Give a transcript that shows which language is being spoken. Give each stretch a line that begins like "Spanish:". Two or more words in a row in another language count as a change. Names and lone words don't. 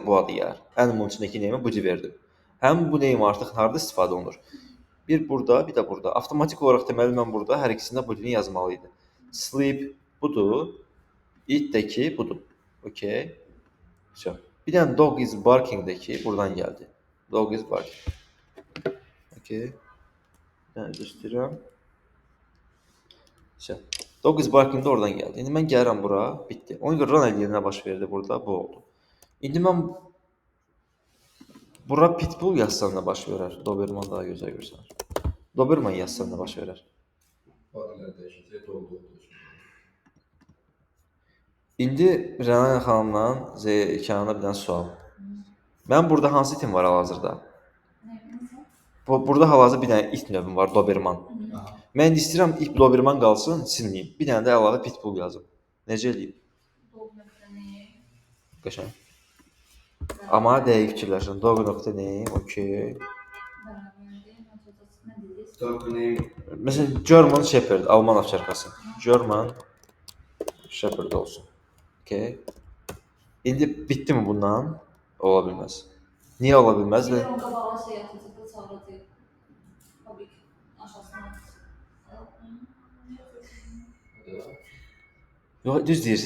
Azerbaijani: Bu adı gəlir. Animal içindəki neyimə Budi verdim. Həm bu neyim artıq harda istifadə olunur? Bir burada, bir də burada. Avtomatik olaraq deməli mən burada hər ikisində Budini yazmalıydım. Sleep budur. Eat-dəki budur. Okay. So. Bir dənə
English: dog is barking-
Azerbaijani: dəki buradan gəldi.
English: Dog is barking.
Azerbaijani: Okay. Bir dənə göstərirəm. So.
English: Dog is barking
Azerbaijani: də oradan gəldi. İndi mən gəlirəm bura, bitdi. Ona görə run eləyəndə baş verdi burada, bu oldu. İndi mən bura Pitbull yazsam da baş verər. Doberman daha gözəl görsənir. Doberman yazsam da baş verər. Badilər dəyişəcək, oldu. İndi Rəna xanımdan Zekanına bir dənə sual. Mən burada hansı itim var hal-hazırda? Nəsə? Burada hal-hazırda bir dənə it növüm var, Doberman. Aha. Mən indi istəyirəm ip Doberman qalsın, silməyim. Bir dənə də əlavə pitbull yazım. Necə eləyim?
English: Dog.ne? Qəşəng. Amma dəqiq fikirləşin. Dog.name,
Azerbaijani: okey. Bərabərdir. Nə dediniz?
English: Dog name.
Azerbaijani: Məsələn,
English: German Shepherd,
Azerbaijani: Alman ovçarkası.
English: German Shepherd
Azerbaijani: olsun. Okey. İndi bitdi mi bundan? Ola bilməz. Niyə ola bilməz? Bir onun qabağa şey atacaq, çağıracaq. Fabrik aşağısına. Yox, düz deyirsiniz.